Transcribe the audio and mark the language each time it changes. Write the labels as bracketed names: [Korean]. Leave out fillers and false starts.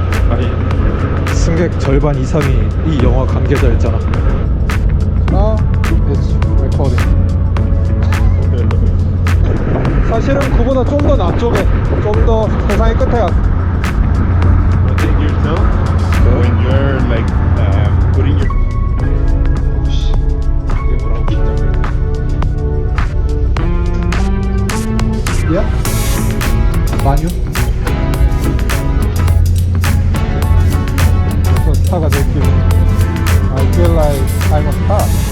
[Korean] 아니, 승객 절반 이상이 이 영화 관계자였잖아. [English] 아, it's recording. [Korean] 사실은 그보다 좀 더 남쪽에, 좀 더 세상의 끝에 [English] One thing you tell when you're like putting your [Korean] 오씨, 이게 뭐라고 긴장돼. [English] Yeah. Banyo. [Korean] 저 스타가 될 기분. [English] I feel like I'm a star.